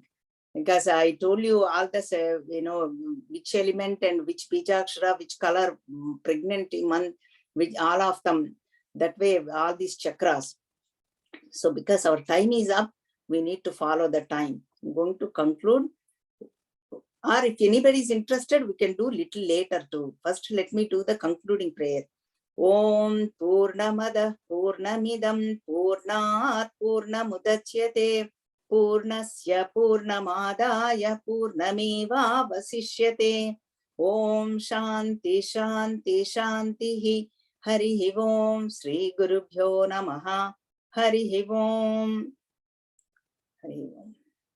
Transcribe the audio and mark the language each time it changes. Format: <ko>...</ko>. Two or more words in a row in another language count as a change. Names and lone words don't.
<en>Because I told you all this, which element and which bijakshara, which color, pregnant month, which all of them. That way, all these chakras. So because our time is up, we need to follow the time. I'm going to conclude. Or if anybody is interested, we can do little later too. First, let me do the concluding prayer.</en> <sa>ఓం పూర్ణమదః పూర్ణమిదం పూర్ణాత్ పూర్ణముదచ్యతే పూర్ణస్య పూర్ణమాదాయ పూర్ణమేవావశిష్యతే. ఓం శాంతి శాంతి శాంతి. హరి ఓం. శ్రీ గురుభ్యో నమః. హరి ఓం. హరి ఓం.</sa>